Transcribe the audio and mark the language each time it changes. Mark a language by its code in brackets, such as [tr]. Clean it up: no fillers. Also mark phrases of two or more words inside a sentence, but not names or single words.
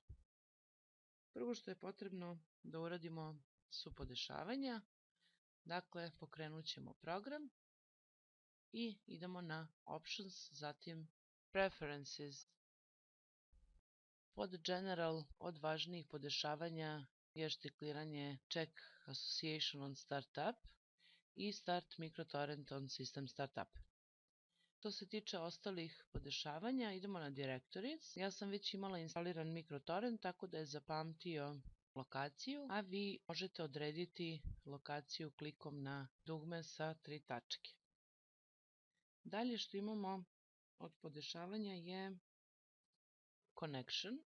[bs] Prvo što je potrebno da uradimo su podešavanja. Dakle, pokrenut ćemo program i idemo na Options, zatim Preferences. Pod General od važnijih podešavanja je štikliranje [en] Check Association on Startup [bs] i [en] Start MicroTorrent on System Startup. [bs] Što se tiče ostalih podešavanja, idemo na Directories. Ja sam već imala instaliran MicroTorrent, tako da je zapamtio lokaciju, a vi možete odrediti lokaciju klikom na dugme sa 3 tačke. Dalje što imamo od podešavanja je Connection.